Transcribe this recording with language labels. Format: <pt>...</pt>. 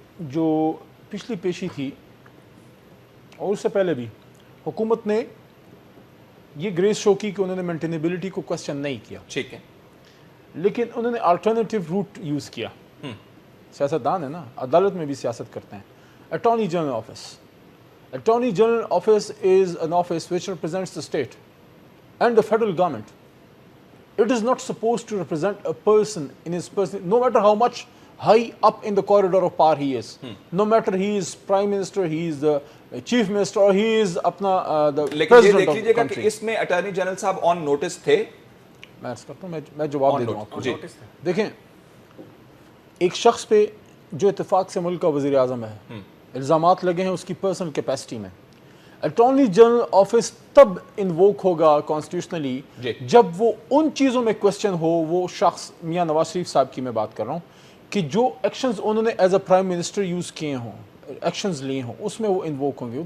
<ur>جو پچھلی پیشی تھی اور اس سے پہلے بھی حکومت نے یہ گریس شو کی کہ انہوں نے مینٹینیبلٹی کو کوسچن نہیں کیا، ٹھیک ہے، لیکن انہوں نے الٹرنیٹیو روٹ یوز کیا. سیاستدان ہے نا، عدالت میں بھی سیاست کرتے ہیں. Attorney general office.</ur> <en>Attorney General Office is an office which represents the state and the federal government. It is not supposed to represent a person in his person, no matter how much high up in the corridor of power he is. No matter he is prime minister, he is the chief minister, or he is the president of the country.</en> <ur>اس میں attorney general صاحب آن notice تھے. میں عرض کرتا ہوں، میں جواب دے دوں آپ کو. دیکھیں، ایک شخص پہ جو اتفاق سے ملک کا وزیر اعظم ہے، الزامات لگے ہیں اس کی پرسنل کیپیسٹی میں. اٹارنی جنرل آفس تب انووک ہوگا کانسٹیٹیوشنلی جب وہ ان چیزوں میں کوسچن ہو، وہ شخص میاں نواز شریف صاحب کی میں بات کر رہا ہوں، کہ جو ایکشنز انہوں نے as a prime minister use کیے ہوں، ایکشنز لیے ہوں، اس میں وہ انووک ہوں گے.</ur>